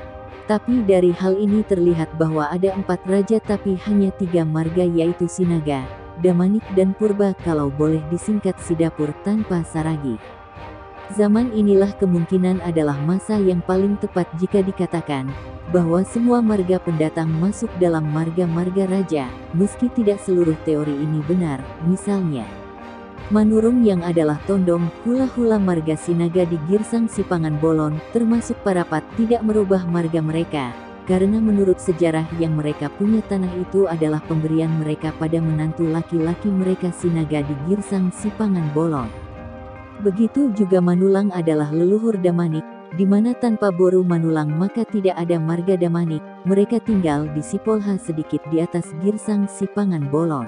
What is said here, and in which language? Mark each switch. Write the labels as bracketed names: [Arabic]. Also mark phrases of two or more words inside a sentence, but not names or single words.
[Indonesian] Tapi dari hal ini terlihat bahwa ada 4 raja tapi hanya 3 marga yaitu Sinaga, Damanik dan Purba kalau boleh disingkat Sidapur tanpa Saragi. Zaman inilah kemungkinan adalah masa yang paling tepat jika dikatakan bahwa semua marga pendatang masuk dalam marga-marga raja, meski tidak seluruh teori ini benar, misalnya Manurung yang adalah Tondong, hula-hula marga Sinaga di Girsang Sipangan Bolon, termasuk Parapat tidak merubah marga mereka, karena menurut sejarah yang mereka punya tanah itu adalah pemberian mereka pada menantu laki-laki mereka Sinaga di Girsang Sipangan Bolon. Begitu juga Manulang adalah leluhur Damanik, di mana tanpa Boru Manulang maka tidak ada marga Damanik, mereka tinggal di Sipolha sedikit di atas Girsang Sipangan Bolon.